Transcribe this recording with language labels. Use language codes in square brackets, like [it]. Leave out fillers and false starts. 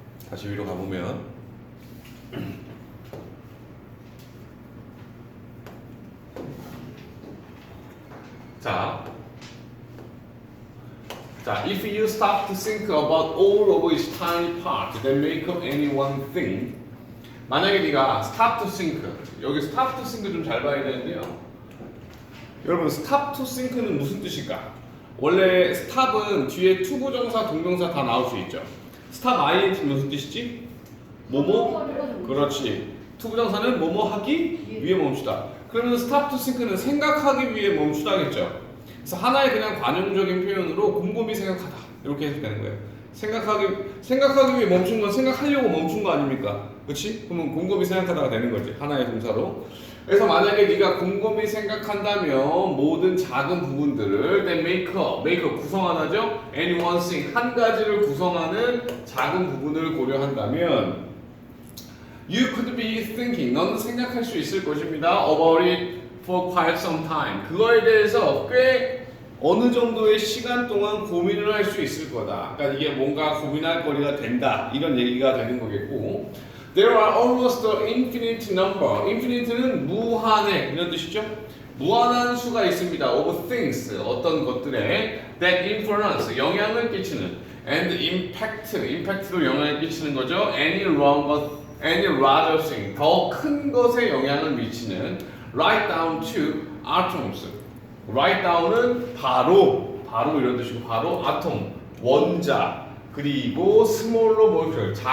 [en] 다시 위로 가보면 자, if you stop to think about all of its tiny parts that make up any one thing, [ko] 만약에 네가 [en] stop to think, 여기 stop to think 좀 잘 봐야 되는데요. [ko] 여러분, stop to think는 무슨 뜻일까? 원래 stop은 뒤에 투부정사, 동명사 다 나올 수 있죠. stop ing 무슨 뜻이지? 뭐뭐? 그렇지. 투부정사는 뭐뭐 하기 위해 멈추다. 그러면 stop to think는 생각하기 위해 멈추다겠죠. 그래서 하나의 그냥 관용적인 표현으로 곰곰이 생각하다 이렇게 해석되는 거예요. 생각하기 위해 멈춘 건 생각하려고 멈춘 거 아닙니까? 그렇지? 그러면 곰곰이 생각하다가 되는 거지. 하나의 동사로. 그래서 만약에 네가 곰곰이 생각한다면 모든 작은 부분들을 [en] then make up [ko] 구성하나죠? any one thing 한 가지를 구성하는 작은 부분을 고려한다면 [en] you could be thinking [ko] 너는 생각할 수 있을 것입니다. [en] about it for quite some time. [ko] 그거에 대해서 꽤 어느 정도의 시간 동안 고민을 할 수 있을 거다. 그러니까 이게 뭔가 고민할 거리가 된다. 이런 얘기가 되는 거겠고. [en] There are almost an infinite number. [ko] infinite는 무한의 이런 뜻이죠. 무한한 수가 있습니다. [en] of things [ko] 어떤 것들에 [en] that influence [ko] 영향을 끼치는 and impact로 영향을 끼치는 거죠. [en] any larger thing [ko] 더 큰 것에 영향을 미치는 [en] write down to atoms. [ko] write down은 바로 이런 뜻이고 바로 아톰 원자 그리고 small로 모이죠.